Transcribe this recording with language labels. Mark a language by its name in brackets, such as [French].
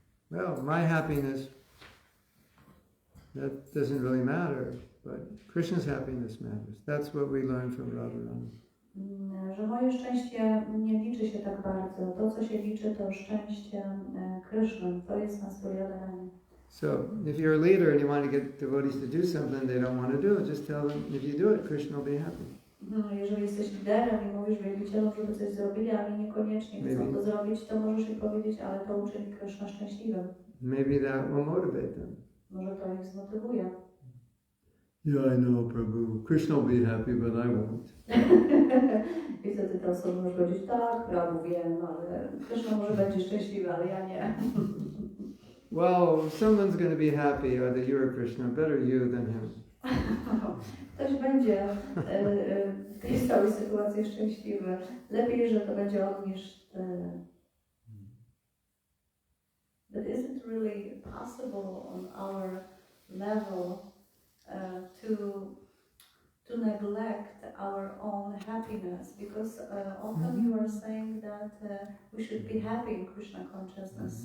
[English] Well, my happiness, that doesn't really matter, but Krishna's happiness matters. That's what we learn from Radharani. [Polish] Że moje szczęście nie liczy się tak bardzo. To, co się liczy, to szczęście Kryszny. To jest nas Radharani. [English] So, if you're a leader and you want to get devotees to do something they don't want to do, just tell them, if you do it, Krishna will be happy. [Polish] Jeżeli jesteś liderem i mówisz wielbicielom, żeby coś zrobili, ale niekoniecznie chcą to zrobić, to możesz im powiedzieć, ale to uczyni Kryszna szczęśliwym. [English] Maybe that will motivate them. [Polish] Może to ich zmotywuje. [English] Yeah, I know, Prabhu. Krishna will be happy, but I won't. [Polish] I wtedy ta osoba może powiedzieć, tak, Prabhu, wiem, ale Kryszna może będzie szczęśliwy, ale ja nie. [English] Well, if someone's going to be happy, either you or Krishna, better you than him. [Polish] Ktoś będzie w tej całej sytuacji szczęśliwy. Lepiej, że to będzie on niż ty. [English] But is it really possible on our level to neglect our own happiness? Because often you are saying that we should be happy in Krishna consciousness.